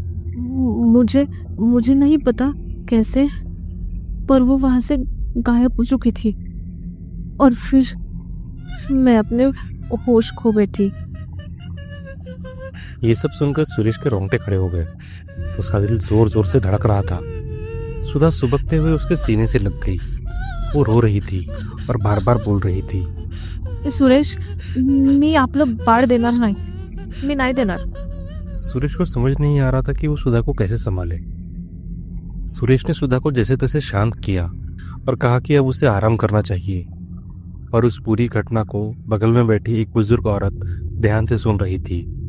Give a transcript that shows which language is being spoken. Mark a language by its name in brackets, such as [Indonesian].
[Hindi] मुझे नहीं पता कैसे, पर वो वहां से गायब हो चुकी थी और फिर मैं अपने होश खो बैठी। ये सब सुनकर सुरेश के रोंगटे खड़े हो गए। उसका दिल जोर जोर से धड़क रहा था। सुधा सुबकते हुए उसके सीने से लग गई। वो रो रही थी और बार बार बोल रही थी, [Marathi] सुरेश, मी आपलं बाळ देणार नाही, मी नाही देणार। [Hindi] सुरेश को समझ नहीं आ रहा था कि वो सुधा को कैसे संभाले। सुरेश ने सुधा को जैसे तैसे शांत किया और कहा कि अब उसे आराम करना चाहिए। और उस पूरी घटना को बगल में बैठी एक बुजुर्ग औरत ध्यान से सुन रही थी।